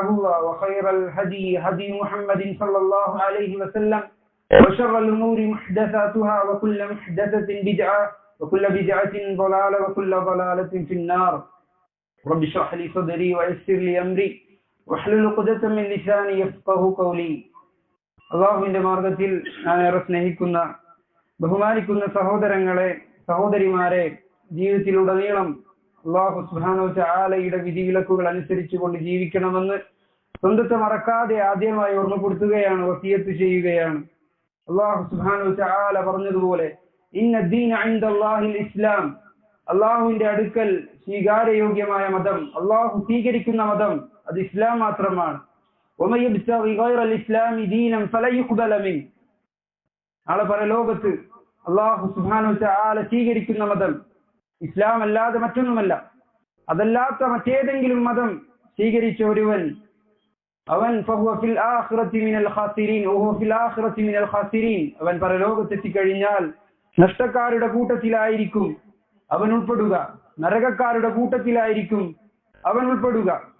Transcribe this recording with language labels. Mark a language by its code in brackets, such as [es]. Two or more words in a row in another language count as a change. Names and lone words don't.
[ar] الله وخير الهدي هدي محمد صلى الله عليه وسلم وشر الأمور محدثاتها وكل محدثة بدعة وكل بدعة ضلالة وكل ضلالة في النار رب اشرح لي صدري ويسر لي أمري واحلل عقدة من لساني يفقهوا قولي [ml] അള്ളാഹുവിന്റെ മാർഗത്തിൽ ഞാൻ ഏറെ സ്നേഹിക്കുന്ന ബഹുമാനിക്കുന്ന സഹോദരങ്ങളെ സഹോദരിമാരെ, ജീവിതത്തിലുടനീളം അള്ളാഹു സുബ്ഹാനഹു വ തആലയുടെ വിധിവിലക്കുകൾ അനുസരിച്ചുകൊണ്ട് ജീവിക്കണമെന്ന് സ്വന്തത്തെ മറക്കാതെ ആദ്യമായി ഓർമ്മപ്പെടുത്തുകയാണ്, വസിയത്ത് ചെയ്യുകയാണ്. അള്ളാഹു [ar] سبحانه وتعالى [ml] പറഞ്ഞതുപോലെ [ar] إن الدين عند الله الإسلام, [ml] അള്ളാഹുവിന്റെ അടുക്കൽ സ്വീകാര്യയോഗ്യമായ മതം, അള്ളാഹു സ്വീകരിക്കുന്ന മതം അത് ഇസ്ലാം മാത്രമാണ്. [ar] ومن يبتغي غير الاسلام دينا فلن يقبل منه, [ml] നാളെ പരലോകത്ത് അല്ലാഹു [ar] سبحانه وتعالى [ml] സ്വീകരിക്കുന്ന മതം ഇസ്ലാം അല്ലാതെ മറ്റൊന്നുമല്ല. അതല്ലാത്ത മറ്റേതെങ്കിലും മതം സ്വീകരിച്ച ഒരുവൻ അവൻ [ar] فهو في الآخرة من الخاسرين وهو في الآخرة من الخاسرين, [ml] അവൻ പരലോകത്ത് എത്തിക്കഴിഞ്ഞാൽ നഷ്ടക്കാരുടെ കൂട്ടത്തിലായിരിക്കും അവൻ ഉൾപ്പെടുക, നരകക്കാരുടെ കൂട്ടത്തിലായിരിക്കും അവൻ ഉൾപ്പെടുക.